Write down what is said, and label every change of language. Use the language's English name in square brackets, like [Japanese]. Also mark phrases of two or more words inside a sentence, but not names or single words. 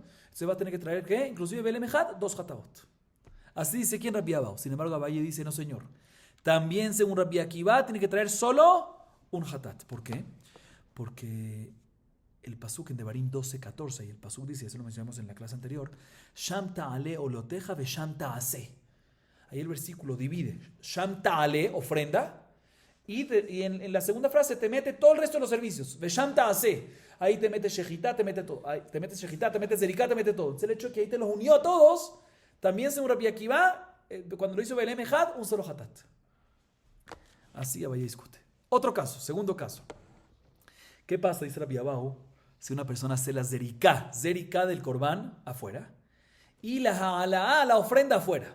[Spanish] Se va a tener que traer, ¿qué? Inclusive Be'elemejad, 2 jataot. Así dice aquí en Rabbi Abahu. Sin embargo, Abaye dice, no señor. También, según Rabbi Akiva, tiene que traer solo un hatat. ¿Por qué? Porque el pasuk en Devarim 12:14, y el pasuk dice, eso lo mencionamos en la clase anterior, [Hebrew] שם תעלה עלתיך ושם תעשה. [Spanish] Ahí el versículo divide. [Hebrew] שם תעלה, [Spanish] ofrenda, y en la segunda frase te mete todo el resto de los servicios. [Hebrew] ושם תעשה. [Spanish] Ahí te mete Shejitá, te mete todo. Ahí te mete Shejitá, te mete Zeriká, te mete todo. Entonces el hecho de que ahí te los unió a todos. También según Rabbi Akiva, cuando lo hizo [Hebrew] בעלם אחד, [Spanish] un solo hatat. Así Abaye discute. Otro caso, segundo caso. ¿Qué pasa, dice Rabbi Abahu, si una persona hace la Zeriká del Korban afuera y la ofrenda afuera?